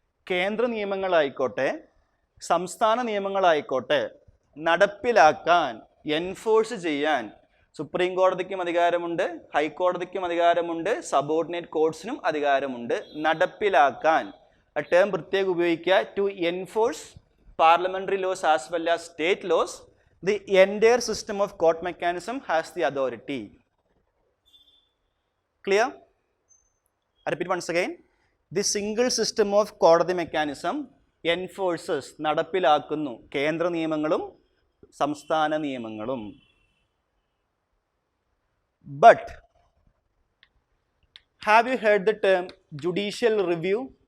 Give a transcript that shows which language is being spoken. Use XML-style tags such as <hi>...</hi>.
<ml>കേന്ദ്ര നിയമങ്ങളായിക്കോട്ടെ സംസ്ഥാന നിയമങ്ങളായിക്കോട്ടെ നടപ്പിലാക്കാൻ, എൻഫോഴ്സ് ചെയ്യാൻ സുപ്രീം കോടതിക്കും അധികാരമുണ്ട്, ഹൈക്കോടതിക്കും അധികാരമുണ്ട്, സബോർഡിനേറ്റ് കോർട്സിനും അധികാരമുണ്ട്. നടപ്പിലാക്കാൻ ആ ടേം പ്രത്യേകം ഉപയോഗിക്കുക.</ml> <en>To enforce parliamentary laws as well as state laws, the entire system of court mechanism has the authority. Clear? I repeat once again. The single system of കോടതി mechanism enforces,</en> <ml>നടപ്പിലാക്കുന്നു കേന്ദ്ര നിയമങ്ങളും സംസ്ഥാന നിയമങ്ങളും.</ml> <en>But have you heard the term judicial review?</en>